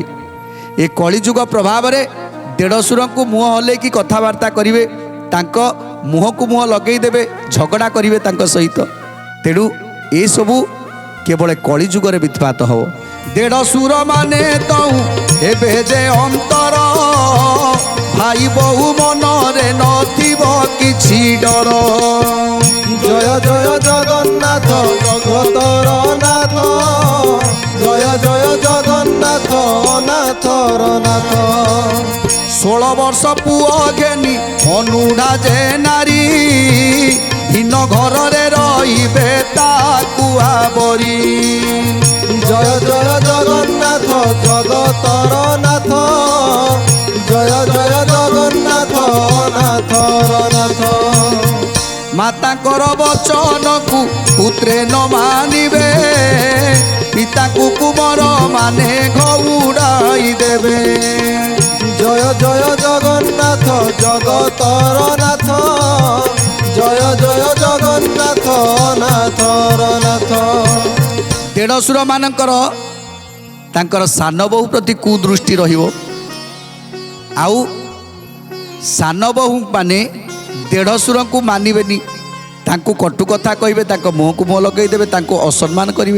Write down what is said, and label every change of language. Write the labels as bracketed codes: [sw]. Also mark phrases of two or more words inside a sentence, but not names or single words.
[or] ଏ କଳିଯୁଗ ପ୍ରଭାବରେ ଦେଢ଼ଶୁରଙ୍କୁ ମୁହଁ ହଲେଇକି କଥାବାର୍ତ୍ତା କରିବେ, ତାଙ୍କ ମୁହଁକୁ ମୁହଁ ଲଗେଇ ଦେବେ, ଝଗଡ଼ା କରିବେ ତାଙ୍କ ସହିତ। ତେଣୁ ଏସବୁ କେବଳ କଳିଯୁଗରେ ବିତ୍ପାତ ହେବ। ଦେଢ଼ଶୁର ମାନେ ତଉ ଏବେ ଯେ ଅନ୍ତର, ଭାଇ ବୋହୁ ମନରେ ନଥିବ କିଛି ଡର। ଜୟ ଜୟ ଜଗନ୍ନାଥ ଜଗତର ନାଥ, ଜୟ ଜୟ ଜଗନ୍ନାଥ ଅନାଥର ନାଥ। 16 ବର୍ଷ ପୁଅ ଘେନି ଅନୁଡ଼ା ଯେ ନାରୀ, ହୀନ ଘରରେ ରହିବେ ତାକୁ ଆବରି। ଜୟ ଜୟ ଜଗନ୍ନାଥ ଜଗତର ନାଥ, ଜୟ ଜୟ ଜଗନ୍ନାଥ ଅନାଥର ନାଥ। ମାତାଙ୍କର ବଚନକୁ ପୁତ୍ରେ ନ ମାନିବେ, ପିତାକୁ କୁମର ମାନେ ଘଉଡ଼ାଇ ଦେବେ। ଜୟ ଜୟ ଜଗନ୍ନାଥ ଜଗତର ନାଥ, ଜୟ ଜୟ ଜଗନ୍ନାଥ ଅନାଥର ନାଥ। ଦେଢ଼ଶୁର ମାନଙ୍କର ତାଙ୍କର ସାନ ବୋହୂ ପ୍ରତି କୁଦୃଷ୍ଟି ରହିବ। ଆଉ ସାନ ବୋହୂ ମାନେ ଦେଢ଼ଶୁରଙ୍କୁ ମାନିବେନି, ତାଙ୍କୁ କଟୁ କଥା କହିବେ, ତାଙ୍କ ମୁହଁକୁ ମୁହଁ ଲଗେଇ ଦେବେ, ତାଙ୍କୁ ଅସମ୍ମାନ କରିବେ।